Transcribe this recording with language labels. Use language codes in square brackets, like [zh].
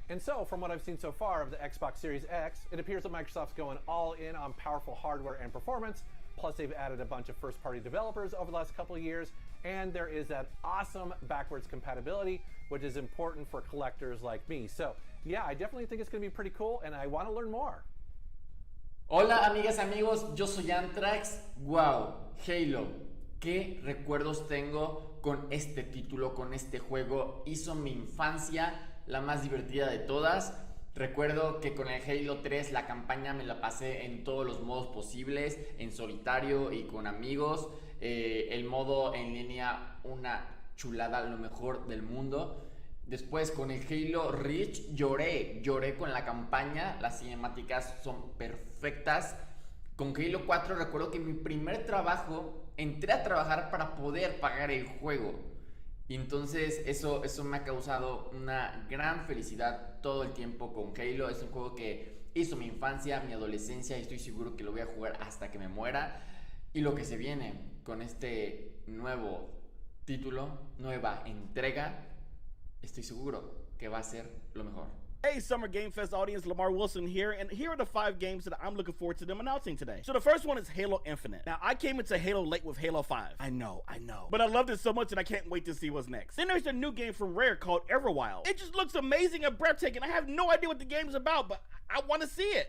[en] And so, from what I've seen so far of the Xbox Series X, it appears that Microsoft's going all in on powerful hardware and performance, plus they've added a bunch of first-party developers over the last couple of years, and there is that awesome backwards compatibility, which is important for collectors like me. So, yeah, I definitely think it's going to be pretty cool, and I want to learn more. [es] Hola amigas, amigos, yo soy Antrax. Wow, Halo, qué recuerdos tengo con este título, con este juego. Hizo mi infancia la más divertida de todas. Recuerdo que con el Halo 3 la campaña me la pasé en todos los modos posibles, en solitario y con amigos. El modo en línea, una chulada, lo mejor del mundo. Después con el Halo Reach lloré con la campaña, las cinemáticas son perfectas. Con Halo 4 recuerdo que mi primer trabajo, entré a trabajar para poder pagar el juego. Y entonces eso me ha causado una gran felicidad todo el tiempo con Halo. Es un juego que hizo mi infancia, mi adolescencia, y estoy seguro que lo voy a jugar hasta que me muera. Y lo que se viene con este nuevo título, nueva entrega, estoy seguro que va a ser lo mejor. [en] Hey, Summer Game Fest audience, Lamar Wilson here, and here are the 5 games that I'm looking forward to them announcing today. So the first one is Halo Infinite. Now, I came into Halo late with Halo 5. I know. But I loved it so much and I can't wait to see what's next. Then there's a new game from Rare called Everwild. It just looks amazing and breathtaking. I have no idea what the game's about, but I want to see it.